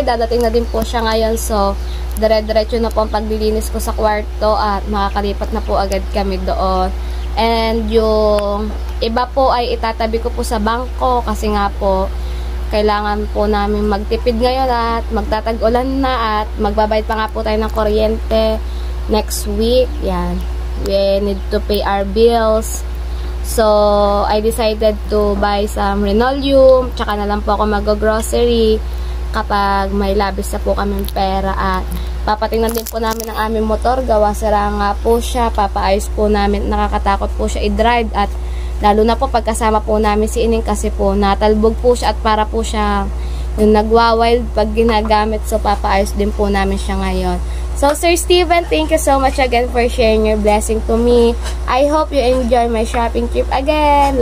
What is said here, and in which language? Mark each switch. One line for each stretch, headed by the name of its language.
Filipino: Dadating na din po siya ngayon. So, dire-diretso na po ang paglilinis ko sa kwarto at makakalipat na po agad kami doon. And yung iba po ay itatabi ko po sa bangko kasi nga po kailangan po namin magtipid ngayon at magtatag-ulan na at magbabayad pa nga po tayo ng kuryente next week.
English: Yan. We need to pay our bills. So, I decided to buy some linoleum.
Filipino: Tsaka na lang po ako mag-grocery kapag may labis na po kaming pera at papatingnan din po namin ang aming motor. Gawa sira nga po siya. Papaayos po namin. Nakakatakot po siya i-drive at lalo na po pagkasama po namin si Ining kasi po natalbog po siya at para po siya yung nagwa-wild pag ginagamit. So, papaayos din po namin siya ngayon.
English: So, Sir Steven, thank you so much again for sharing your blessing to me. I hope you enjoy my shopping trip again.